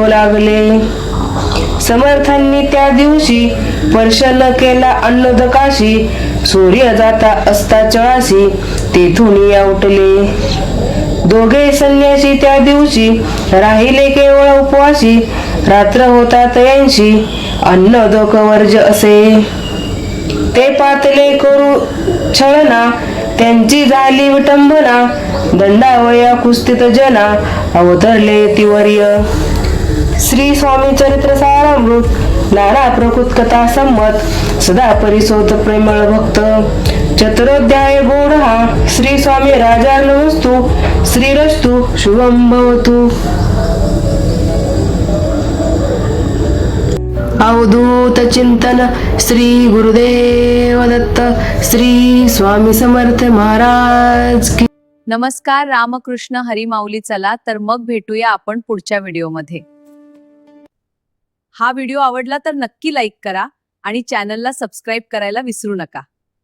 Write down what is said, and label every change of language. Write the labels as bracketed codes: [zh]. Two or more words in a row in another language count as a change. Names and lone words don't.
[mr] लागले समर्थांनी त्या दिवशी स्पर्श न केला अन्नोदकाशी सूर्य जाता असता चळाशी तेथून या उठले दोघे संन्यासी त्या दिवशी राहिले केवळ उपवासी रात्र होता तयांशी अन्न दोक वर्ज असे ते पातले करू छळना, त्यांची झाली विटंबना, दंडावया कुस्तीत जना, अवतरले तिवर्य. श्री स्वामी चरित्र सारामृत, नाना प्रकृत कथा संमत, सदा परिसोत प्रेमळ भक्त, चतुरोध्याय गोड हा, [sa] श्री स्वामी राजार्णवस्तु, श्रीरस्तु शुभं भवतु. [mr] अवधूत चिंतन श्री गुरुदेव दत्त, श्री स्वामी समर्थ [hi] महाराज की. [mr] नमस्कार, रामकृष्ण हरी माऊली. चला तर मग भेटूया आपण पुढच्या व्हिडिओमध्ये. हा व्हिडिओ आवडला तर नक्की लाईक करा आणि चॅनलला सबस्क्राईब करायला विसरू नका.